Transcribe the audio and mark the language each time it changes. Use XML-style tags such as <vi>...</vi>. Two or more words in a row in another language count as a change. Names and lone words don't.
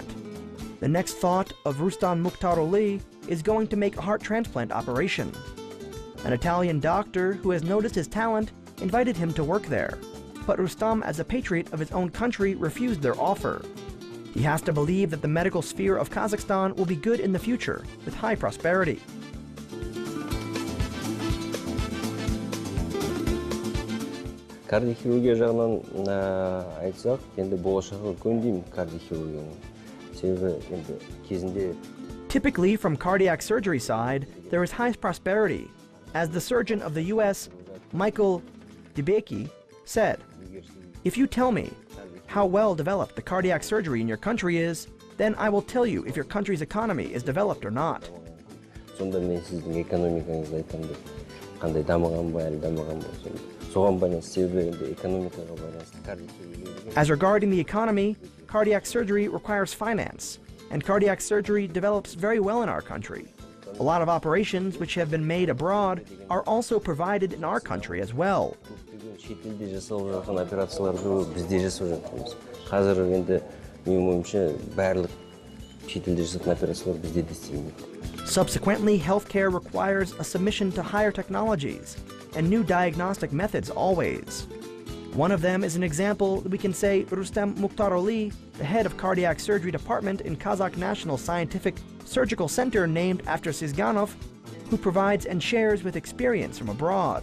<en>The next thought of Rustem Toleutayev is going to make a heart transplant operation. An Italian doctor who has noticed his talent invited him to work there, but Rustem, as a patriot of his own country, refused their offer. He has to believe that the medical sphere of Kazakhstan will be good in the future, with high prosperity.</en> <kk>Кардиохирургия жағынан айтсақ, енді болашағы көндеймін кардиохирургияның. Себебі енді кезінде.</kk> <en>Typically, from cardiac surgery side, there is high prosperity. As the surgeon of the U.S., Michael Jibek, said, "If you tell me how well developed the cardiac surgery in your country is, then I will tell you if your country's economy is developed or not."</en> <kk>Сонда мен сіздің экономикаңызды айтамын деп, қандай дамыған ба, әлі дамыған ба, соған байланысты себебі енді экономикаға байланысты кардиохирургия.</kk> <en>As regarding the economy, cardiac surgery requires finance, and cardiac surgery develops very well in our country. A lot of operations which have been made abroad are also provided in our country as well.</en> <kk>Шетелде жасалып жатқан операцияларды бізде жасап жатырмыз. Қазір енді менің ойымша барлық шетелде жасалған операциялар бізде де істелінеді.</kk> <en>Subsequently, healthcare requires a submission to higher technologies and new diagnostic methods always. One of them is an example we can say Rustem Toleutayev, the head of cardiac surgery department in Kazakh National Scientific Surgical Center named after Sizganov, who provides and shares with experience from abroad.</en>